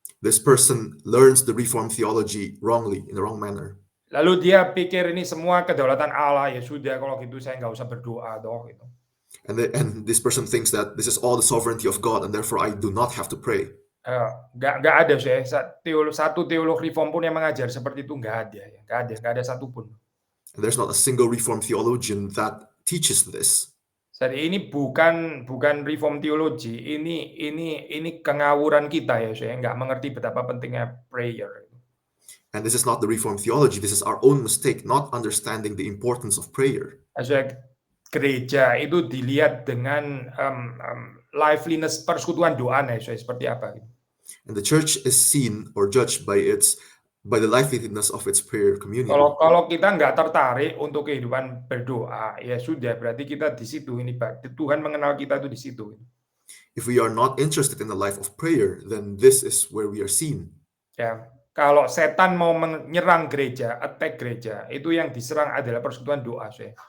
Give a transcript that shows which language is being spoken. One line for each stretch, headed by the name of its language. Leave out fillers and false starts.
English: This person learns the Reformed theology wrongly, in the wrong manner.
Indonesian: Lalu dia pikir ini semua kedaulatan Allah, ya sudah kalau gitu saya nggak usah berdoa dong gitu.
English: And this person thinks that this is all the sovereignty of God and therefore I do not have to pray.
Indonesian: Nggak ada saya satu teolog Reform pun yang mengajar seperti itu, nggak ada satupun.
English: And there's not a single Reformed theologian that teaches this.
Indonesian: Jadi ini bukan Reform theology, ini kengawuran kita ya, saya nggak mengerti betapa pentingnya prayer.
English: And this is not the Reformed theology, this is our own mistake, not understanding the importance of prayer.
Indonesian: Gereja itu dilihat dengan liveliness persekutuan doa seperti apa gitu.
English: And the church is seen or judged by the liveliness of its prayer community.
Indonesian: Kalau kita nggak tertarik untuk kehidupan berdoa, ya sudah berarti kita di situ ini Pak. Tuhan mengenal kita itu di situ.
English: If we are not interested in the life of prayer, then this is where we are seen.
Indonesian: Ya, kalau setan mau menyerang gereja, attack gereja, itu yang diserang adalah persekutuan doa, saya.